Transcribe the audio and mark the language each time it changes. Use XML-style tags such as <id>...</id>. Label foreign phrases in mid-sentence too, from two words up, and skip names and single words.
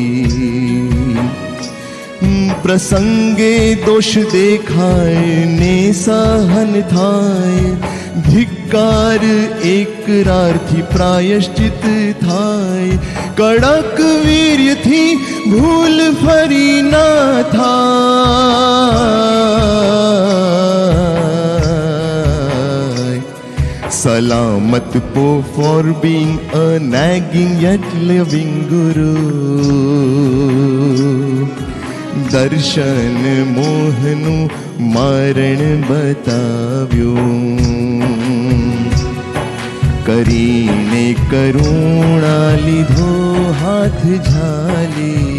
<gu>પ્રસંગે દોષ દેખાય ને સહન થાય, ધિક્કાર એકરારથી પ્રાયશ્ચિત થાય. કડક વીર્યથી ભૂલ ફરી ના થાય.</gu> <en>સલામત for being a nagging yet living guru.</en> <gu>દર્શન મોહનું મારણ બતાવ્યું કરીને કરુણા લીધો હાથ ઝાલી</gu>